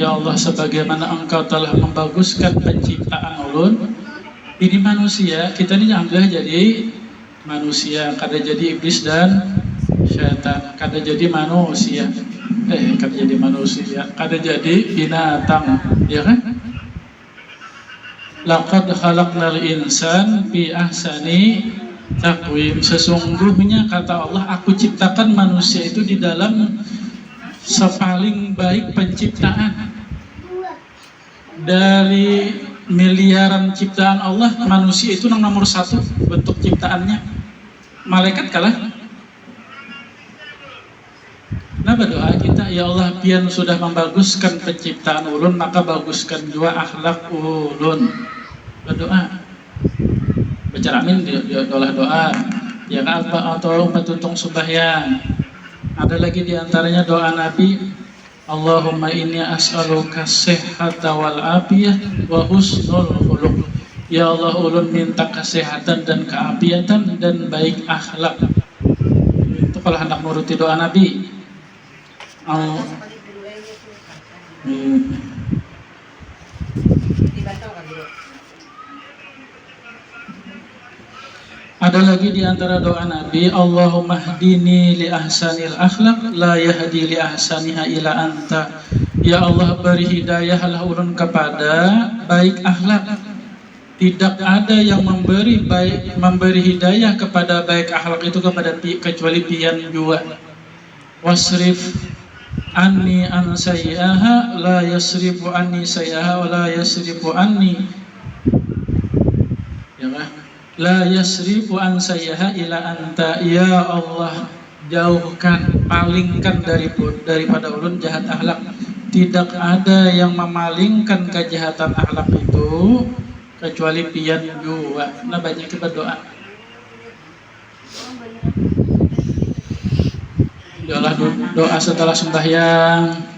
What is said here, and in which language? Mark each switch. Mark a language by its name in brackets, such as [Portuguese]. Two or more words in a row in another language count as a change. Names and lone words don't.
[Indonesian] Ya Allah, sebagaimana engkau telah membaguskan penciptaan ulun. Ini manusia, kita ini alhamdulillah jadi manusia, kada jadi iblis dan syaitan, kada jadi manusia. Kada jadi manusia, kada jadi binatang, ya kan? [Arabic] لقد خلقنا الإنسان في أحسن تقويم. [Indonesian] Sesungguhnya kata Allah, aku ciptakan manusia itu di dalam sepaling baik penciptaan. Dari miliaran ciptaan Allah, manusia itu nomor satu bentuk ciptaannya. Malaikat kalah. Nah berdoa kita, ya Allah, pian sudah membaguskan penciptaan ulun, maka baguskan juga akhlak ulun. Berdoa, baca amin, doa, ya kan, atau petuntung sembahyang. Ada lagi diantaranya doa Nabi, [Arabic] اللهم إني أسألك الصحة والعافية وحسن الخلق. [Indonesian] Ya Allah, ulun minta kesehatan dan keapiatan dan baik akhlak. Itu kalau hendak nuruti doa Nabi. Ada lagi di antara doa Nabi, [Arabic] اللهم اهدني لأحسن الأخلاق لا يهدي لأحسنها إلا أنت. [Indonesian] Ya Allah, beri hidayahlah ulun kepada baik akhlak. Tidak ada yang memberi hidayah kepada baik akhlak itu kecuali pian jua. [Arabic] واصرف عني عن سيئها لا يصرف عني سيئها ولا يصرف عني, [Indonesian] ya kan? [Arabic] لا يصرف عن سيئها إلا أنت. [Indonesian] Ya Allah, jauhkan, palingkan daripada ulun jahat akhlak. Tidak ada yang memalingkan kejahatan akhlak itu kecuali pian jua. Nah, banyak berdoa. Doa setelah sembahyang.